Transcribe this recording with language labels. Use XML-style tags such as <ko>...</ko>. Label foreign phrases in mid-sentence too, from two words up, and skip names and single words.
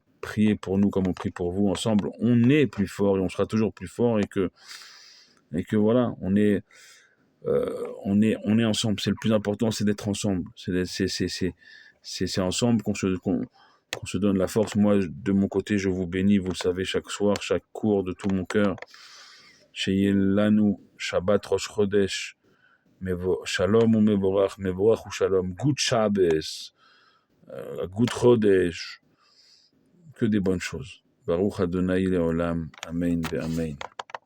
<fr>Priez pour nous comme on prie pour vous. Ensemble, on est plus fort et on sera toujours plus fort, et que voilà, on est ensemble. C'est le plus important, c'est d'être ensemble. C'est ensemble qu'on se donne la force. Moi, de mon côté, je vous bénis, vous le savez, chaque soir, chaque cours, de tout mon cœur.</fr> <he>שיהיה לנו שבת ראש חודש, שלום ומבורך ושלום,</he> <en>Good Shabbos, Good Chodesh,</en> <fr>que des bonnes choses.</fr> <he>ברוך ה' לעולם, אמן ואמן.</he>